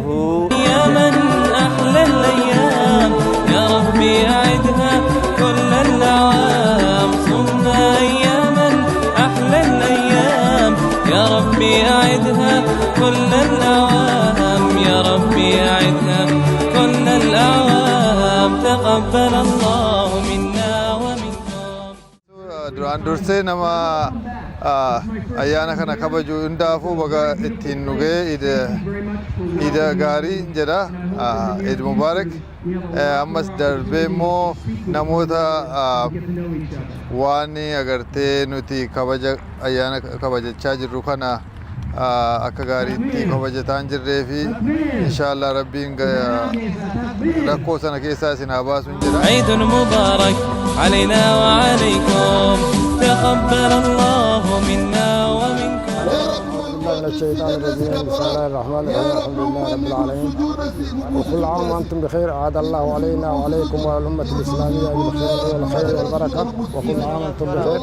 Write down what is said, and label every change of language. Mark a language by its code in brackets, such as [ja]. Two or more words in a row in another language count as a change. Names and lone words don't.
[ar] يا من أحلى الأيام يا ربي أعدها كل الأعوام صمنا أياما أحلى الأيام يا ربي أعدها كل الأعوام يا ربي أعدها كل الأعوام تقبل الله منا ومنكم. [om] duraan dursee nama ayyaana kana kabaju hundaafuu baga ittiin nugee iida gaarii jedha. [ar] عيد مبارك. [om] Ammas darbee immoo namoota waan agartee nuti kabaja ayyaana kabajachaa jirru kana akka gaariitti kabajataan jirree fi inshallah rabbiin rakkoo sana keessaa isin haa baasu jedha. [ar] عيد مبارك علينا وعليكم تقبل الله منا ومنكم. من الشيطان الرجيم. بسم الله الرحمن الرحيم. الحمد لله رب العالمين وكل عام وانتم بخير. عاد الله علينا وعليكم وعلى الأمة الإسلامية بالخير والخير والبركة وكل عام وانتم بخير.